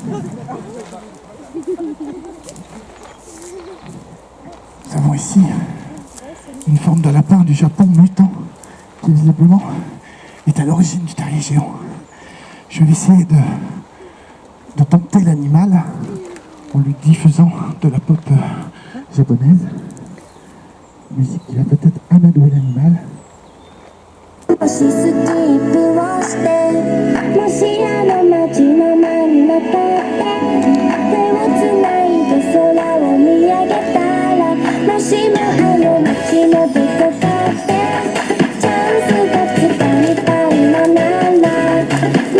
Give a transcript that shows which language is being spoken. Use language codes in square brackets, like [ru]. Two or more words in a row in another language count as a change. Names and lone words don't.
[fr] Nous avons ici une forme de lapin du Japon mutant qui visiblement est à l'origine du terrier géant. Je vais essayer de tenter l'animal en lui diffusant de la pop japonaise. Musique qui va peut-être amadouer l'animal. [ja] 星スキップをしてもしあの街の真ん中で手をつないで空を見上げたらもしもあの街のどこかでチャンスがつかみたいのならま